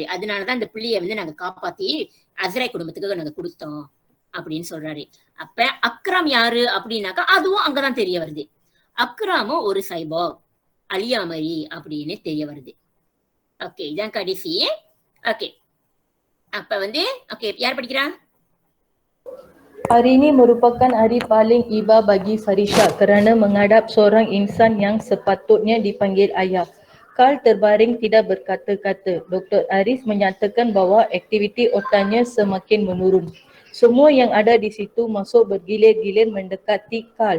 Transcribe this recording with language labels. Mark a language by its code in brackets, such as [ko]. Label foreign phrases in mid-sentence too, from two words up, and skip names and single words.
[ta] அதனாலதான் இந்த பிள்ளைய வந்து நாங்க காப்பாத்தி அஸ்ராய் குடும்பத்துக்கு நாங்க கொடுத்தோம் அப்படின்னு சொல்றாரு. அப்ப அக்ரம் யாரு அப்படின்னாக்கா அதுவும் அங்கதான் தெரிய வருது. அக்ராமும் ஒரு சைபாக் அலியா மாதிரி அப்படின்னு தெரிய வருது. ஓகே, இதான் கடைசி. ஓகே, அப்ப வந்து ஓகே யார் படிக்கிறா? [ms] Hari ini merupakan hari paling iba bagi Farisha kerana menghadap seorang insan yang sepatutnya dipanggil ayah. Carl terbaring tidak berkata-kata. Dr. Haris menyatakan bahawa aktiviti otaknya semakin menurun. Semua yang ada di situ masuk bergilir-gilir mendekati Carl.